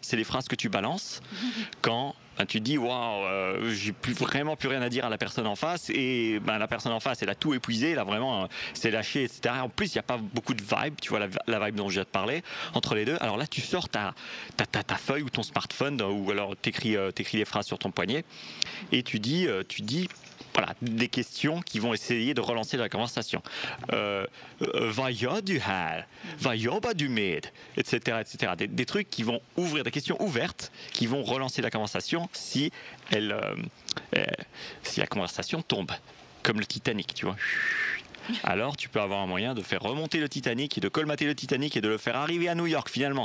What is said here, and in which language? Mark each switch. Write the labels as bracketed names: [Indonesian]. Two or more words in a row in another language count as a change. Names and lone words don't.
[French] C'est les phrases que tu balances quand tu te dis waouh, j'ai vraiment plus rien à dire à la personne en face, et la personne en face elle a tout épuisé, là vraiment c'est lâché, etc. En plus il n'y a pas beaucoup de vibe, tu vois, la vibe dont je viens de parler entre les deux. Alors là tu sors ta feuille ou ton smartphone, ou alors t'écris les phrases sur ton poignet et tu dis voilà, des questions qui vont essayer de relancer la conversation. [Swedish] Vad gör du här? Vad jobbar du med? [French] Etc. etc. Des trucs qui vont ouvrir, des questions ouvertes qui vont relancer la conversation si la conversation tombe, comme le Titanic, tu vois. Alors tu peux avoir un moyen de faire remonter le Titanic et de colmater le Titanic et de le faire arriver à New York finalement.